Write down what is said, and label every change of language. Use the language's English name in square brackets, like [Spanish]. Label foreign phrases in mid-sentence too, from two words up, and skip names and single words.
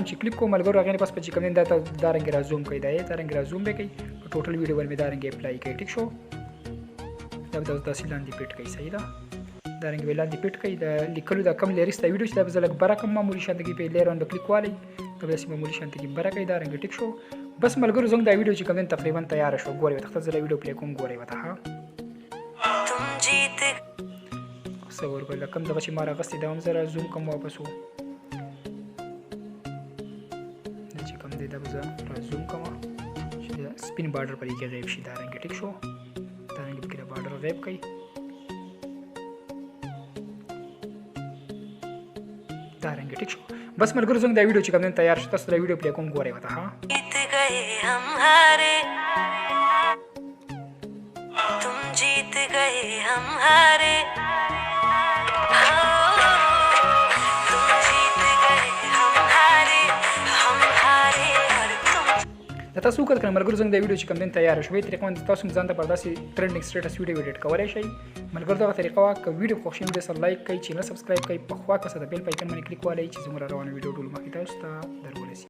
[Pashto] هم چې کلیک کو ملګرو هغې نه پس چې کوم دی دا رنګ را زوم کوئ دا رنګ را زوم به کوئ په [English] total video [Pashto] باندې دا رنګ اپلای کوئ ټیک شو دا به تاسو داسې لاندې پیټ کوئ صحیح ده دا رنګ به لاندې پیټ کوئ د لیکلو دا کم لیریس دا ویډیو چې دا به زه لږ بره کم معمولي شانته کې په لیر باندې کلیک والی دا به داسې معمولي شانته کې بره کوئ دا رنګ ټیک شو بس ملګرو زموږ دا ویډیو چې کوم دی تقریبا تیاره شو ګورئ ورته زه دا ویډیو پلی کوم ګورئ ورته ښه [Hindi] तुम जीत [Pashto] صبر کوئ لکه کوم دغه چې ما راغوستی دا هم زه را زوم کوم واپس و دا چې کوم دی دا به زه را زوم کوم چې د سپین بارډر په دې کې غیب شي دا رنګ ټیک شو دا رنګ پکې د بارډر غیب کوئ دا رنګ ټیک شو بس ملګرو زموږ دا ویډیو چې کوم دی تیار شو تاسو دا ویډیو پلی کوم ګورئ ورته ښه [Hindi] जीत गए हम हारे तुम जीत गए हम हारे तुम जीत गए हम हारे और तुम [Pashto] دا تاسو وکړئ کنه ملګرو زموږ دا ویډیو چې کوم دی تیار شوی طریقه باندې تاسو هم ځان ته پر داسې [English] trending status video edit [Pashto] کولی شئ ملګرو دغه طریقه وه که ویډیو خوښ شي نو دې سره لایک کړئ [English] channel subscribe [Pashto] کړئ په خوا کسه د بیل په ایکن باندې کلیک والئ چې زموږ را روانه ویډیو ټول مخکې تاسو ته در ورسي